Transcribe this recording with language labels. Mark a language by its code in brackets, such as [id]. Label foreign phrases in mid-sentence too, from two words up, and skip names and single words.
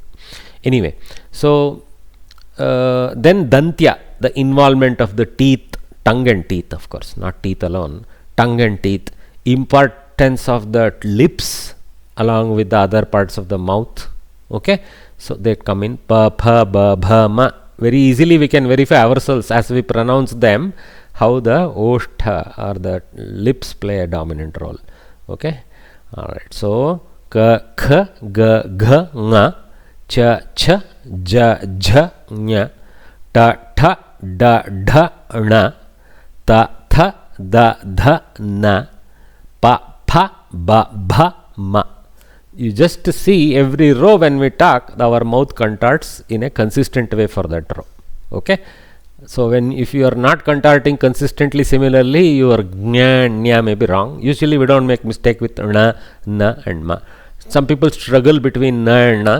[en] Anyway, so then Dantya, the involvement of the teeth, tongue and teeth, of course, not teeth alone, tongue and teeth, importance of the lips along with the other parts of the mouth. Okay, so they come in pa, pha, ba, bha, ma. Very easily we can verify ourselves as we pronounce them how the oshtha or the lips play a dominant role. Okay, all right. So ka, kha, ga, gha, nga, cha, cha, ja, jha, nya, ta, tha, da, dha, na, ta, tha, da, dha, na, pa, pha, ba, bha, ma. You just see every row when we talk, our mouth contorts in a consistent way for that row. Okay, So if you are not contorting consistently similarly, your gnya, nya may be wrong. Usually we don't make mistake with na, na and ma. Some people struggle between na and na.